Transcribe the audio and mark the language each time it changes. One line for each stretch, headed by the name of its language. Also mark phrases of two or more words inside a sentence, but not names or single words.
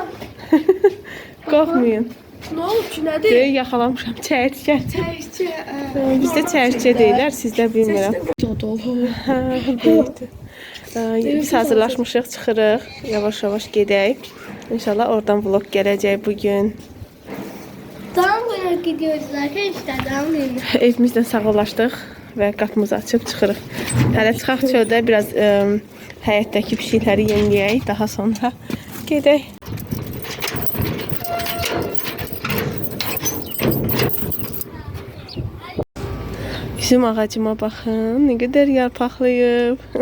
Azerbaijani: Qorxmayın. Nə olub ki, nədir? Böyük yaxalamışam, çərçə. Çərçə. Bizdə çərçə deyirlər, sizdə bilmirəm. Böyükdür. Biz hazırlaşmışıq, çıxırıq. Yavaş-yavaş gedək. İnşallah oradan vlog gələcək bugün.
Turkish: Doğum gününe gidiyoruz arkadaşlar. Doğum gününe.
Azerbaijani: Evimizdən sağollaşdıq və qapımızı açıb çıxırıq. Hələ çıxaq çöldə biraz həyətdəki pişikləri yemləyək. Daha sonra gedək. Bizim ağacıma baxın, nə qədər yarpaqlayıb.